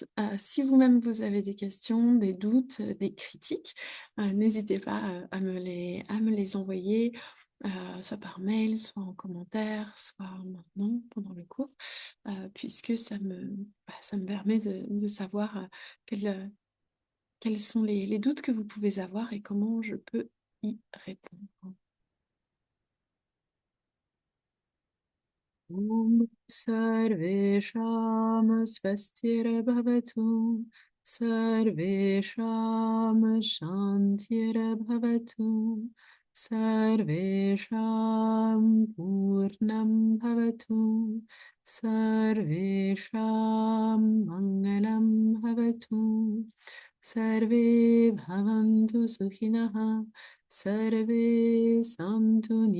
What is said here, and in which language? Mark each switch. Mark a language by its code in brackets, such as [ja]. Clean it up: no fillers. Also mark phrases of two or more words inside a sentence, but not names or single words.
[fr] Si vous-même vous avez des questions, des doutes, des critiques, n'hésitez pas à me les envoyer, soit par mail, soit en commentaire, soit maintenant pendant le cours, puisque ça me permet de savoir quels sont les doutes que vous pouvez avoir et comment je peux y répondre. [sa] ॐ सर्वेषां स्वस्तिर्भवतु सर्वेषां शान्तिर्भवतु सर्वेषां पूर्णं भवतु सर्वेषां मङ्गलं भवतु सर्वे भवन्तु सुखिनः सर्वे सन्तु